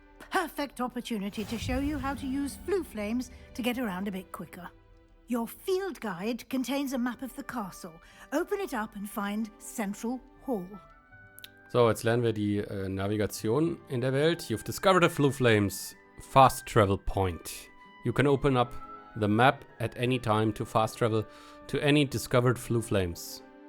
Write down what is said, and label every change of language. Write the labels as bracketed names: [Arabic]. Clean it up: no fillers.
[English] Perfect opportunity to show you how to use flue flames to get around a bit quicker. Your field guide contains a map of the castle. Open it up and find Central Hall. [German] So, jetzt lernen wir die Navigation in der Welt. [English] You've discovered a Flue Flames fast travel point. You can open up the map at any time to fast travel to any discovered Flue Flames.